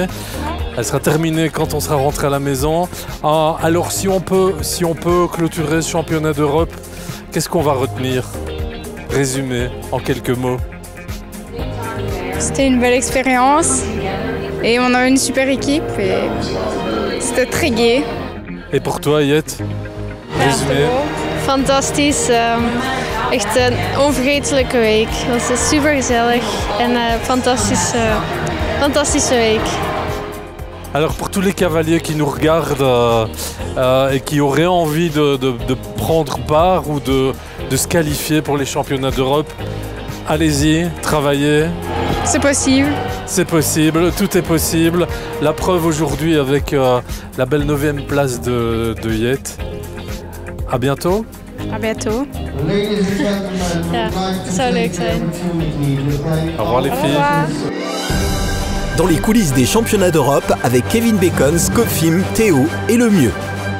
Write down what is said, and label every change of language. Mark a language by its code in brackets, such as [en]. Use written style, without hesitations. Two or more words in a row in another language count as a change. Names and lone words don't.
[fr] Elle sera terminée quand on sera rentré à la maison. Alors si on peut clôturer ce championnat d'Europe, qu'est-ce qu'on va retenir? Résumé en quelques mots. C'était une belle expérience et on avait une super équipe et c'était très gai. Et pour toi, Yet? Résumé. [nl] Fantastisch. Echt een onvergetelijke week. Het was super gezellig en fantastische week. [fr] Alors pour tous les cavaliers qui nous regardent et qui auraient envie de prendre part ou de se qualifier pour les championnats d'Europe, allez-y, travaillez. C'est possible. C'est possible, tout est possible. La preuve aujourd'hui avec la belle 9e place de Yet. À bientôt. À bientôt. [nl] Ja, dat zou leuk zijn. [fr] Au revoir les filles. Dans les coulisses des championnats d'Europe avec Kevin Bacon, Scofim, Théo et le mieux.